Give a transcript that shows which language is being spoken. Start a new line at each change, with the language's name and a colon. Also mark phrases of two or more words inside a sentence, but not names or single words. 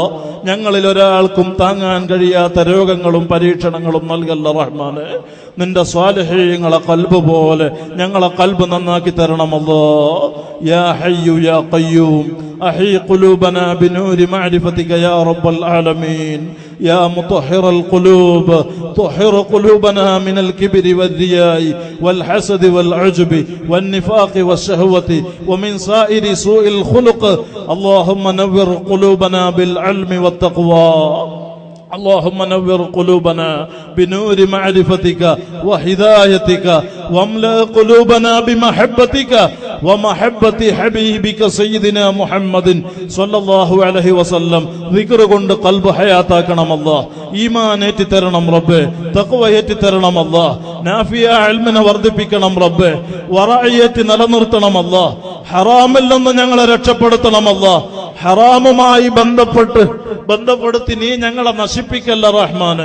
Malayalam: ഞങ്ങളിൽ ഒരാൾക്കും താങ്ങാൻ കഴിയാത്ത രോഗങ്ങളും പരീക്ഷണങ്ങളും നൽകല്ല റഹ്മാനെ. നിന്റെ സ്വാലിഹീങ്ങളെ ഖൽബ് പോലെ ഞങ്ങളെ ഖൽബ് നന്നാക്കി തരണം അല്ലാഹ്.
Arabic: يا حي يا قيوم أحي قلوبنا بنور معرفتك يا رب العالمين. يا مطهر القلوب طهر قلوبنا من الكبر والرياء والحسد والعجب والنفاق والشهوة ومن سائر سوء الخلق. اللهم نور قلوبنا بالعلم والتقوى. اللهم نور قلوبنا بنور معرفتك وهدايتك واملأ قلوبنا بمحبتك ومحبة حبيبك سيدنا محمد صلى الله عليه وسلم.
Malayalam: ذكر കൊണ്ട് ഖൽബ് ഹയാത്താക്കണം അല്ലാഹ്. ഈമാൻ ഏറ്റി തരണം റബ്ബേ. തഖ്വ ഏറ്റി തരണം അല്ലാഹ്. നാഫിയ ഇൽമിനെ വർദ്ധിപ്പിക്കണം റബ്ബേ. വറഅയത്ത് നിലനിർത്തണം അല്ലാഹ്. ഹറാമിൽ നിന്ന് ഞങ്ങളെ രക്ഷപ്പെടുത്തണം അല്ലാഹ്. ഹറാമുമായി ബന്ധപ്പെടുത്തി നീ ഞങ്ങളെ നശിപ്പിക്കല്ല റഹ്മാന്.